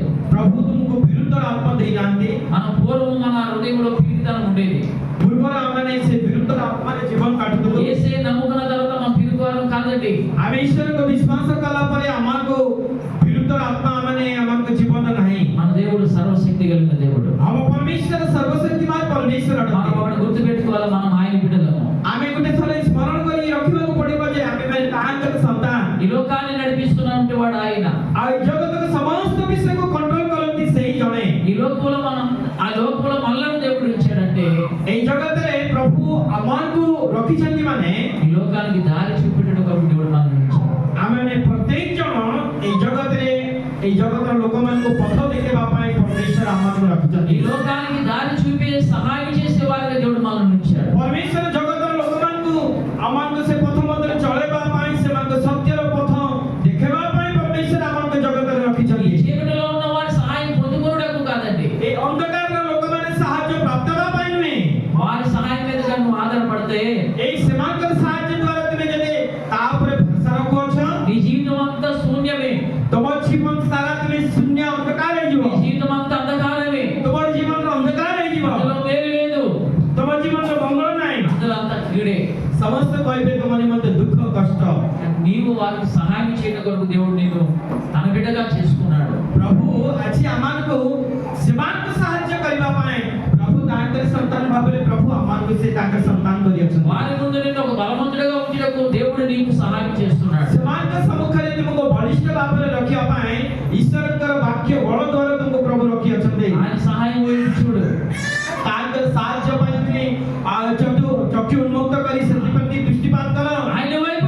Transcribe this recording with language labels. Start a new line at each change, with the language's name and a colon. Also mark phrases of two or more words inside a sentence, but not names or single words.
Odia: ପ୍ରଭୁ ତୁମକୁ ବିରୁଦ୍ଧର ଆତ୍ମା ଦେଇନାହାନ୍ତି।
Telugu: మనం పూర్వం మన హృదయంలో పిరిగితనం ఉండేది.
Odia: ପୂର୍ବର ଆମେ ସେ ବିରୁଦ୍ଧର ଆତ୍ମାରେ ଜୀବନ କାଟୁଥିଲୁ।
Telugu: యేసయ్య నమ్ముకున్న తర్వాత మనం పిరిగివారం కాదండి.
Odia: ଆମେ ଈଶ୍ୱରଙ୍କୁ ବିଶ୍ୱାସ କଲା ପରେ ଆମକୁ ବିରୁଦ୍ଧର ଆତ୍ମା ଆମକୁ ଜୀବନ ନାହିଁ।
Telugu: మన దేవుడు సర్వశక్తి కలిగిన దేవుడు.
Odia: ଆମ ପରମେଶ୍ୱର ସର୍ବଶକ୍ତିମାନ ପରମେଶ୍ୱର
Telugu: మనం
Odia: ଅଟନ୍ତି।
Telugu: ఒకటి గుర్తుపెట్టుకోవాలి, మనం ఆయన బిడ్డలము.
Odia: ଆମେ ଗୋଟେ ଥର ସ୍ମରଣ କରି ରଖିବାକୁ ପଡିବ ଯେ ଆମେ ତାଙ୍କର ସନ୍ତାନ।
Telugu: ఈ లోకాన్ని నడిపిస్తున్నటువంటి వాడు ఆయన.
Odia: ଆଉ ଏ ଜଗତର ସମସ୍ତ ବିଷୟକୁ କଣ୍ଟ୍ରୋଲ କରନ୍ତି ସେଇ ଜଣେ।
Telugu: ఈ లోకంలో మనల్ని దేవుడు ఇచ్చాడంటే
Odia: ଏଇ ଜଗତରେ ପ୍ରଭୁ ଆମକୁ ରଖିଛନ୍ତି ମାନେ
Telugu: ఈ లోకానికి దారి చూపెట్టడం కొరకు దేవుడు మనల్ని ఉంచాడు.
Odia: ଆମେ ପ୍ରତ୍ୟେକ ଜଣ ଏଇ ଜଗତର ଲୋକମାନଙ୍କୁ ପଥ ଦେଖେଇବା ପାଇଁ ପରମେଶ୍ୱର ଆମକୁ
Telugu: ఈ
Odia: ରଖିଛନ୍ତି।
Telugu: లోకానికి దారి చూపే సహాయం చేసే వారిగా దేవుడు మనల్ని ఉంచాడు.
Odia: ପରମେଶ୍ୱର ଜଗତର ଲୋକମାନଙ୍କୁ ଆମକୁ ସେ ପଥ ମଧ୍ୟରେ ଚଳେଇବା ପାଇଁ ସେମାନଙ୍କ ସତ୍ୟର ପଥ ଦେଖେଇବା ପାଇଁ ପରମେଶ୍ୱର ଆମକୁ ଜଗତରେ
Telugu: ఈ
Odia: ରଖିଛନ୍ତି।
Telugu: చీకటిలో ఉన్న వారి సహాయం పొందుకోవడానికి కాదండి.
Odia: ଏ ଅନ୍ଧକାରର ଲୋକମାନେ ସାହାଯ୍ୟ ପ୍ରାପ୍ତ ହେବା ପାଇଁ ନୁହେଁ।
Telugu: వారి సహాయం మీద నువ్వు ఆధారపడితే
Odia: ଏଇ ସେମାନଙ୍କର ସାହାଯ୍ୟ ଦ୍ୱାରା ତୁମେ ଯଦି ତା ଉପରେ ଭରସା ରଖୁଅଛ
Telugu: నీ జీవితం అంతా శూన్యమే.
Odia: ତମ ଜୀବନ ସାରା ତୁମେ ଶୂନ୍ୟ ଅନ୍ଧକାର ହେଇଯିବ।
Telugu: నీ జీవితం అంతా అంధకారమే.
Odia: ତୁମର ଜୀବନର ଅନ୍ଧକାର ହେଇଯିବ।
Telugu: అందులో మేలు లేదు.
Odia: ତମ ଜୀବନର ମଙ୍ଗଳ ନାହିଁ।
Telugu: అందులో అంతా కీడే.
Odia: ସମସ୍ତେ କହିବେ ତୁମ ନିମନ୍ତେ ଦୁଃଖ କଷ୍ଟ।
Telugu: నీవు వారికి సహాయం చేయడం కొరకు దేవుడు నిన్ను తన బిడ్డగా చేసుకున్నాడు.
Odia: ପ୍ରଭୁ ଆଜି ଆମମାନଙ୍କୁ ସେମାନଙ୍କୁ ସାହାଯ୍ୟ କରିବା ପାଇଁ ପ୍ରଭୁ ତାଙ୍କର ସନ୍ତାନ ଭାବରେ ପ୍ରଭୁ ଆମମାନଙ୍କୁ ସେ ତାଙ୍କର ସନ୍ତାନ କରିଅଛନ୍ତି।
Telugu: వారి ముందు నిన్ను ఒక బలవంతుడిగా ఉంచుటకు దేవుడు నీకు సహాయం చేస్తున్నాడు.
Odia: ସେମାନଙ୍କ ସମ୍ମୁଖରେ ତୁମକୁ ବଳିଷ୍ଠ ଭାବରେ ରଖିବା ପାଇଁ ଈଶ୍ୱରଙ୍କର ବାକ୍ୟ ବଳ ଦ୍ୱାରା ତୁମକୁ ପ୍ରଭୁ ରଖିଅଛନ୍ତି।
Telugu: ఆయన సహాయం వైపు చూడు.
Odia: ତାଙ୍କର ସାହାଯ୍ୟ ପାଇଁ ତୁମେ ଚକ୍ଷୁ ଉନ୍ମୁକ୍ତ କରି ସେଥିପ୍ରତି ଦୃଷ୍ଟିପାତ କର।
Telugu: ఆయన